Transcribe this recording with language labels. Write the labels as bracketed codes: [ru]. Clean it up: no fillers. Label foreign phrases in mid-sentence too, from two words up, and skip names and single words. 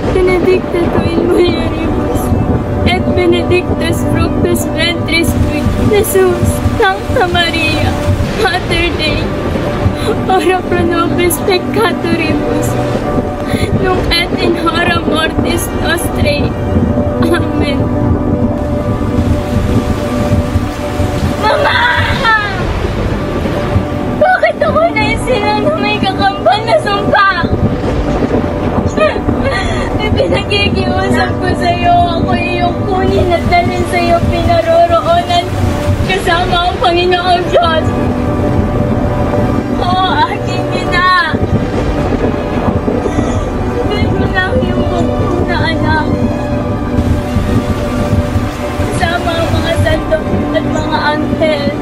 [la] benedicta tu in mulieribus, et benedictus fructus ventris tui, Jesus, Sancta Maria, Mater Dei, ora pro nobis peccatoribus, nunc et in hora mortis nostrae. [tl] Amen. Mama! Bakit ako naisilang na may kakambal na sumpa? Ipinakikiusap ko sa'yo, ako iyong kunin at dalhin sa'yo pinaroroonan kasama ang Panginoong Diyos. Oo, aking ina. Sabihin mo lang yung bukong na anak. Kasama ang mga santo at mga anghel.